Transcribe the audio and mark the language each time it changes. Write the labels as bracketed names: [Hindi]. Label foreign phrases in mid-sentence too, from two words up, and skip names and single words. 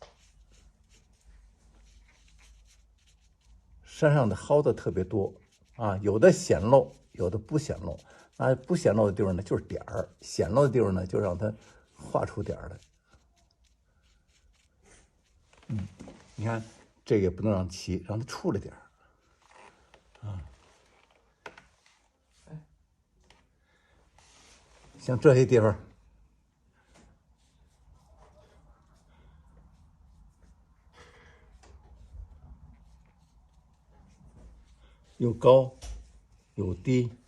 [Chinese] 山上的蒿子特別多啊，有的顯露，有的不顯露啊。不顯露的地方呢就是點兒，顯露的地方呢就讓它畫出點兒來。你看這個也不能讓齊，讓它出了點兒啊。像這些地方，有高有低，